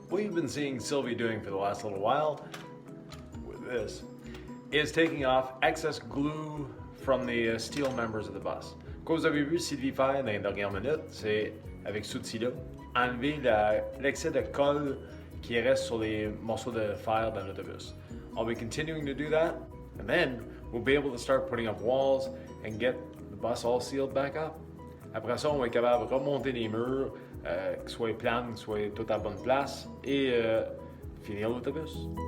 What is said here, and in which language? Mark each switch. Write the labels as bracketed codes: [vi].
[en] you've been seeing Sylvie doing for the last little while with this is taking off excess glue from the steel members of the bus. [fr] Comme vous avez vu Sylvie faire dans les dernières minutes, c'est avec cet outil-là, enlever l'excès de colle qui reste sur les morceaux de fer dans l'autobus. [en] I'll be continuing to do that, and then we'll be able to start putting up walls and get the bus all sealed back up. [fr] Après ça, on va être capable de remonter les murs, qu'ils soient plans, qu'ils soient tout à la bonne place, et finir l'autobus.